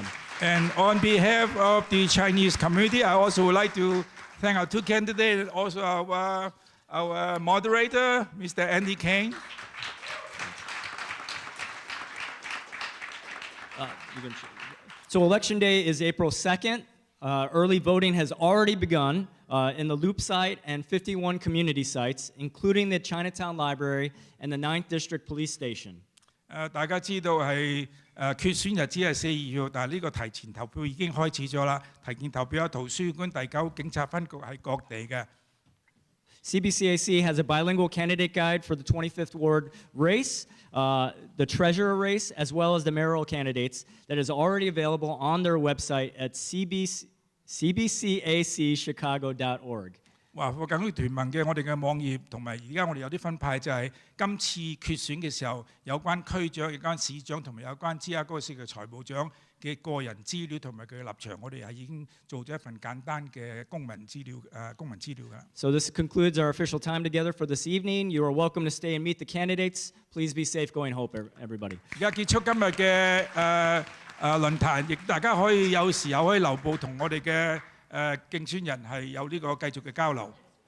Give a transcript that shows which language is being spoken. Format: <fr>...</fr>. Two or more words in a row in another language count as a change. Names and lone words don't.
<en>And on behalf of the Chinese community, I also would like to thank our 2 candidates and also our moderator, Mr. Andy Kane. So Election Day is April 2nd. Early voting has already begun in the Loop site and 51 community sites, including the Chinatown Library and the 9th District Police Station.</en> <yue>大家知道係決選日子係4、2號，但係呢個提前投票已經開始咗啦。提前投票有圖書館、第9警察分局喺各地嘅。</yue> <en>CBCAC has a bilingual candidate guide for the 25th Ward race, the treasurer race, as well as the mayoral candidates that is already available on their website at cbcacchicago.org.</en> <yue>華貨教會團盟嘅我哋嘅網頁，同埋而家我哋有啲分派，就係今次決選嘅時候，有關區長、有關市長同埋有關芝加哥市嘅財務長嘅個人資料同埋佢嘅立場，我哋係已經做咗一份簡單嘅公民資料㗎。</yue> <en>So this concludes our official time together for this evening. You are welcome to stay and meet the candidates. Please be safe going home, everybody.</en> <yue>而家結束今日嘅論壇，亦大家可以有時候可以留步同我哋嘅競選人係有呢個繼續嘅交流。</yue>